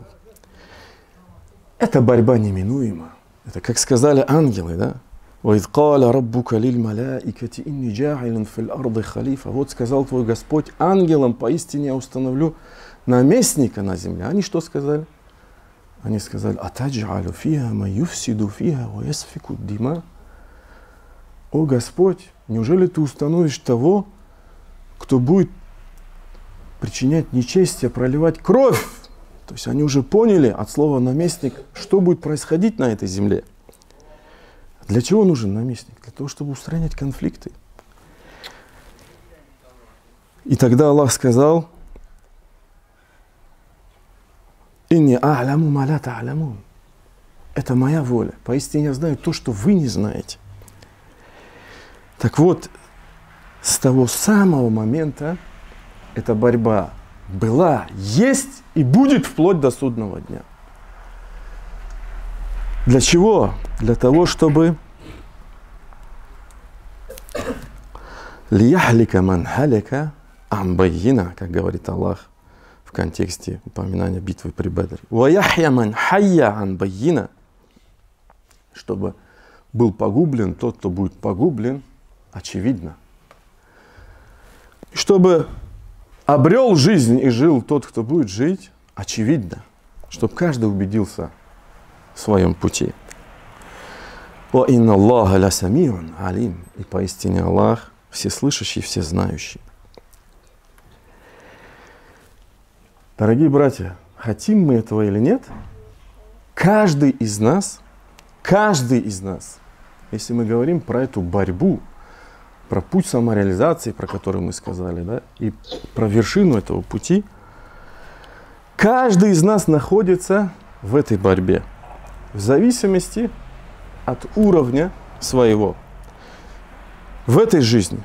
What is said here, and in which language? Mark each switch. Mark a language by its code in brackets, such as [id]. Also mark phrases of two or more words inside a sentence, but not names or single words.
[ru] Эта борьба неминуема. Это, как сказали ангелы, да? Вот сказал твой Господь ангелам: поистине я установлю наместника на земле. Они что сказали? Они сказали: [ar] أتجعل فيها من يفسد فيها ويسفك الدماء. [ru] О Господь, неужели ты установишь того, кто будет причинять нечестие, проливать кровь? То есть они уже поняли от слова наместник, что будет происходить на этой земле. Для чего нужен наместник? Для того, чтобы устранять конфликты. И тогда Аллах сказал: [ar] «إني أعلم ما لا تعلمون». [ru] Это моя воля. Поистине я знаю то, что вы не знаете. Так вот, с того самого момента эта борьба была, есть и будет вплоть до судного дня. Для чего? Для того, чтобы [ar] ليهلك من هلك عن بينة, [ru] как говорит Аллах в контексте упоминания битвы при Бадре. [ar] ويحيى من حي عن بينة, [ru] чтобы был погублен тот, кто будет погублен, очевидно. Чтобы обрел жизнь и жил тот, кто будет жить, очевидно. Чтобы каждый убедился в своем пути. [ar] وإن الله لسميع عليم. [ru] И поистине Аллах всеслышащий, всезнающий. Дорогие братья, хотим мы этого или нет, каждый из нас, если мы говорим про эту борьбу, про путь самореализации, про который мы сказали, да, и про вершину этого пути, каждый из нас находится в этой борьбе, в зависимости от уровня своего в этой жизни.